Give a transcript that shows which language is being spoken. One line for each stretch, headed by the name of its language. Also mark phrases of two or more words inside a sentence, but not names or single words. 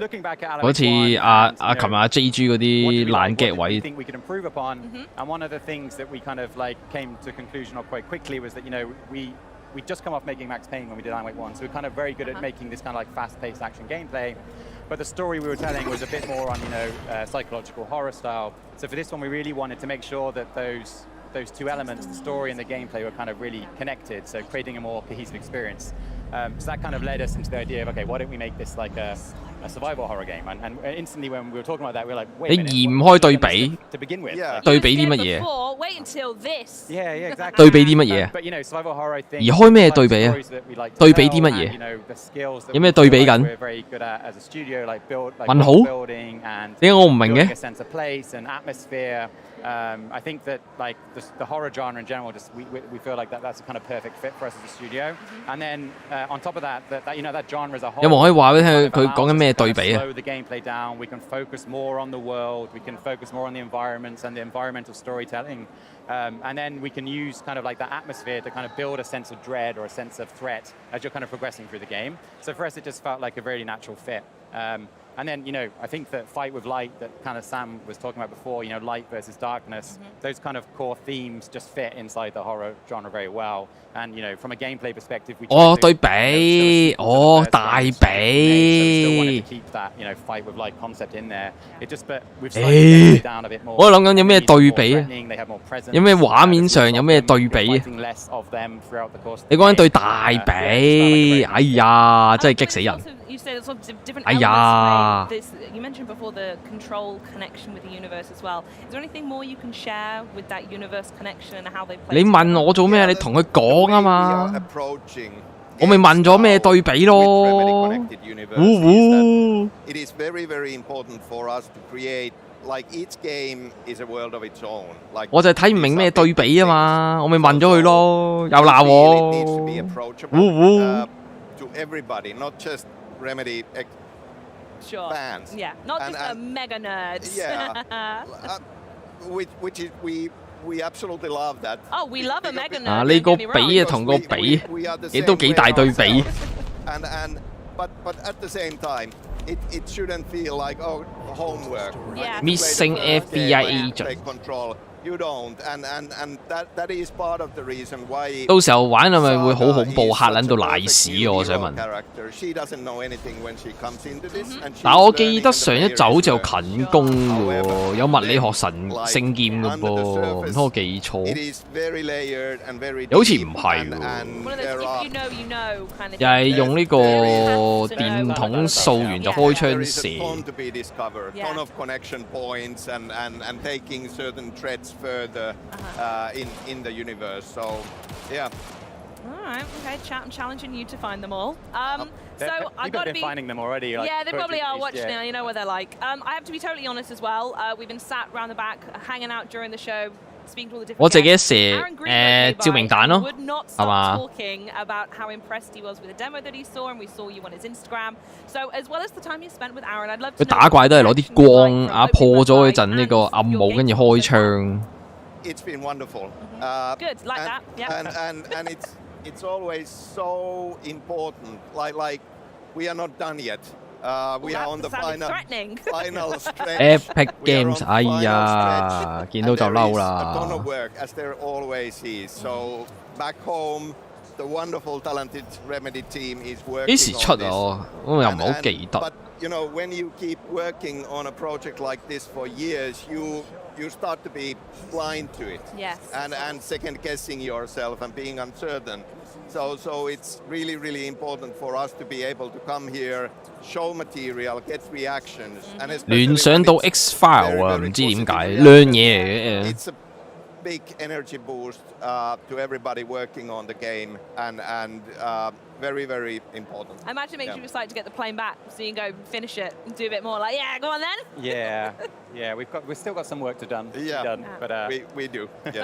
Cantonese: 好似琴日JG 嗰啲爛 get 位。
English: think we could improve upon, and one of the things that we kind of like came to a conclusion of quite quickly was that we just come off making Max Payne when we did Alan Wake 1, so we're kind of very good at making this kind of like fast-paced action gameplay. but the story we were telling was a bit more on, psychological horror style. So for this one, we really wanted to make sure that those two elements, the story and the gameplay, were kind of really connected, so creating a more cohesive experience. So that kind of led us into the idea of, okay, why don't we make this like a survival horror game? And instantly when we were talking about that, we were like, wait a minute,
Cantonese: 你移唔開對比
English: to begin with.
Cantonese: 對比啲乜嘢？
English: Wait until this. Yeah, exactly.
Cantonese: 對比啲乜嘢？
English: But survival horror, I think.
Cantonese: 移開咩對比啊？對比啲乜嘢？有咩對比緊？問號？點解我唔明嘅？
English: I think that like the horror genre in general, just we feel like that's a kind of perfect fit for us as a studio. And then on top of that genre as a whole.
Cantonese: 有冇可以話俾你聽佢講緊咩對比啊？
English: Slow the gameplay down. We can focus more on the world. We can focus more on the environments and the environmental storytelling. And then we can use kind of like that atmosphere to kind of build a sense of dread or a sense of threat as you're kind of progressing through the game. So for us, it just felt like a very natural fit. And then, I think that fight with light that kind of Sam was talking about before, light versus darkness, those kind of core themes just fit inside the horror genre very well. And, from a gameplay perspective, we
Cantonese: 對比，大比。
English: still wanted to keep that, fight with light concept in there. It just, but we've slowed it down a bit more.
Cantonese: 我諗緊有咩對比啊？有咩畫面上有咩對比啊？你講緊對大比，哎呀，真係激死人！
English: You said sort of different elements. You mentioned before the control connection with the universe as well. Is there anything more you can share with that universe connection and how they play?
Cantonese: 你問我做咩？你同佢講啊嘛。我咪問咗咩對比咯。
English: It is very, very important for us to create. Like each game is a world of its own. Like
Cantonese: 我就係睇唔明咩對比啊嘛，我咪問咗佢咯，又鬧我。
English: To everybody, not just Remedy fans. Yeah, not just the mega nerds. Yeah, which is we absolutely love that. Oh, we love a mega nerd.
Cantonese: 啊，呢個比啊同個比，亦都幾大對比。
English: But at the same time, it shouldn't feel like homework. Yeah. Missing FBI agent. Take control. You don't, and that is part of the reason why.
Cantonese: 到時候玩係咪會好恐怖，嚇撚到賴屎？我想問。但我記得上一集好似有近攻嘅喎，有物理學神聖劍嘅噃，唔通我記錯？好似唔係喎。又係用呢個電筒掃完就開槍射。
English: Further in the universe, so yeah. All right, okay. I'm challenging you to find them all. So I've got to be finding them already. Like, yeah, they probably are watching now. You know what they're like. I have to be totally honest as well. We've been sat around the back, hanging out during the show.
Cantonese: 我自己射照明彈咯，係嘛？
English: talking about how impressed he was with the demo that he saw, and we saw you on his Instagram. So as well as the time you spent with Aaron, I'd love to.
Cantonese: 佢打怪都係攞啲光啊破咗嗰陣呢個暗霧，跟住開槍。
English: It's been wonderful. Good, like that. Yeah. And it's always so important. Like we are not done yet. We are on the final stretch. Epic Games，
Cantonese: 哎呀，見到就嬲啦。
English: A ton of work, as there always is. So back home, the wonderful, talented Remedy team is working.
Cantonese: 幾時出啊？我又唔係好記得。
English: But when you keep working on a project like this for years, you start to be blind to it. Yes. And second guessing yourself and being uncertain. So it's really, really important for us to be able to come here, show material, get reactions. And
Cantonese: 聯想到 X File 啊，唔知點解兩嘢嚟嘅。
English: It's a big energy boost to everybody working on the game, and very, very important. I imagine it makes you excited to get the plane back, so you can go finish it and do a bit more. Like, yeah, go on then. Yeah, we've still got some work to done. But we do. Yes.